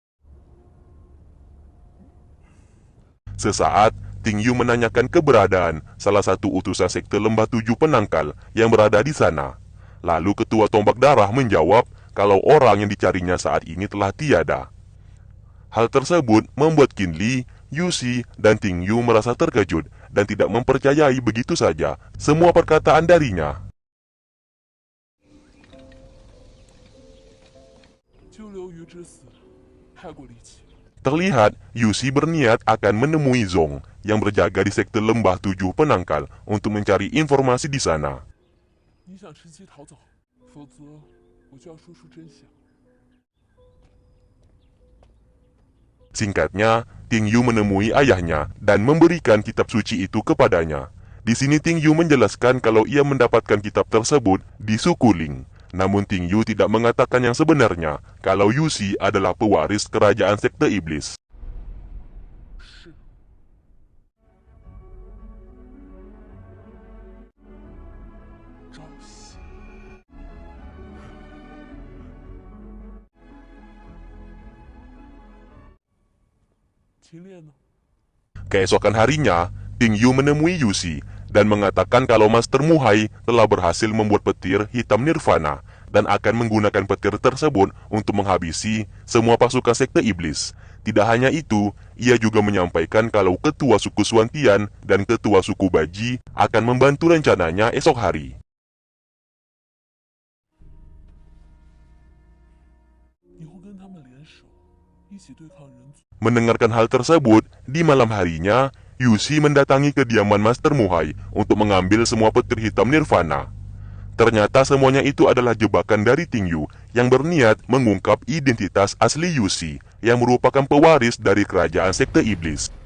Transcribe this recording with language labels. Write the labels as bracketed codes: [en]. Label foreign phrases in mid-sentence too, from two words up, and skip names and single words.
[id] Sesaat, Ting Yu menanyakan keberadaan salah satu utusan sekte Lembah Tujuh Penangkal yang berada di sana. Lalu ketua Tombak Darah menjawab kalau orang yang dicarinya saat ini telah tiada. Hal tersebut membuat Qin Li, Yuxi, dan Ting Yu merasa terkejut dan tidak mempercayai begitu saja semua perkataan darinya. [zh] 九流鱼之死太过离奇， [id] Terlihat Yuxi berniat akan menemui Zong yang berjaga di sekte lembah 7 penangkal untuk mencari informasi di sana. [zh] 你想趁机逃走，否则我就要说出真相。 [id] Singkatnya, Ting Yu menemui ayahnya dan memberikan kitab suci itu kepadanya. Di sini Ting Yu menjelaskan kalau ia mendapatkan kitab tersebut di suku Ling. Namun Ting Yu tidak mengatakan yang sebenarnya kalau Yuxi adalah pewaris kerajaan sekte iblis. [zh] 是。赵信， 秦烈呢？ [id] Keesokan harinya, Ting Yu menemui Yuxi dan mengatakan kalau Master Muhai telah berhasil membuat petir hitam nirvana dan akan menggunakan petir tersebut untuk menghabisi semua pasukan sekte iblis. Tidak hanya itu, ia juga menyampaikan kalau ketua suku Suantian dan ketua suku Baji akan membantu rencananya esok hari. [zh] 你会跟他们联手，一起对抗人族。 [id] Mendengarkan hal tersebut, di malam harinya, Yuxi mendatangi kediaman Master Muhai untuk mengambil semua petir hitam nirvana. Ternyata semuanya itu adalah jebakan dari Ting Yu yang berniat mengungkap identitas asli Yuxi yang merupakan pewaris dari kerajaan sekte iblis.